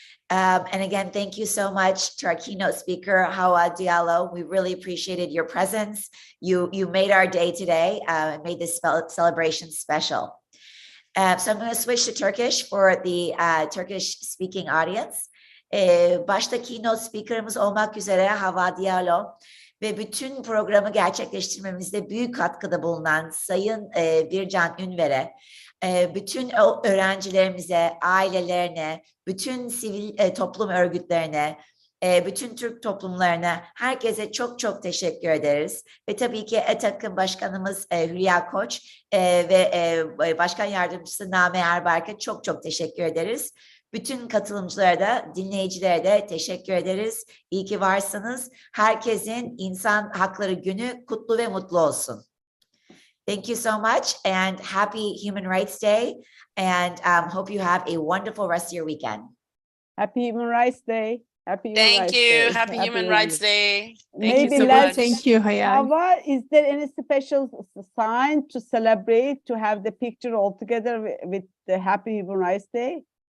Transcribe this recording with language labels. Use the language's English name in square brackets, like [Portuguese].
[English] And again, thank you so much to our keynote speaker, Hawa Diallo. We really appreciated your presence. You made our day today and made this celebration special. So I'm going to switch to Turkish for the Turkish speaking audience. [Turkish] Başta keynote speakerımız olmak üzere Hawa Diallo ve bütün programı gerçekleştirmemizde büyük katkıda bulunan Sayın Bircan Ünver'e, bütün öğrencilerimize, ailelerine, bütün sivil toplum örgütlerine, bütün Türk toplumlarına, herkese çok çok teşekkür ederiz. Ve tabii ki ETAC'ın başkanımız Hülya Koç ve başkan yardımcısı Name Erbark'a çok çok teşekkür ederiz. Bütün katılımcılara da, dinleyicilere de teşekkür ederiz. İyi ki varsınız. Herkesin İnsan Hakları Günü kutlu ve mutlu olsun. [English] Thank you so much and happy Human Rights Day, and hope you have a wonderful rest of your weekend. Happy Human Rights Day. Happy Human Rights Day. Happy Human Rights Day. Thank you so much. Thank you, Hayal. Hawa, is there any special sign to celebrate, to have the picture all together with the Happy Human Rights Day?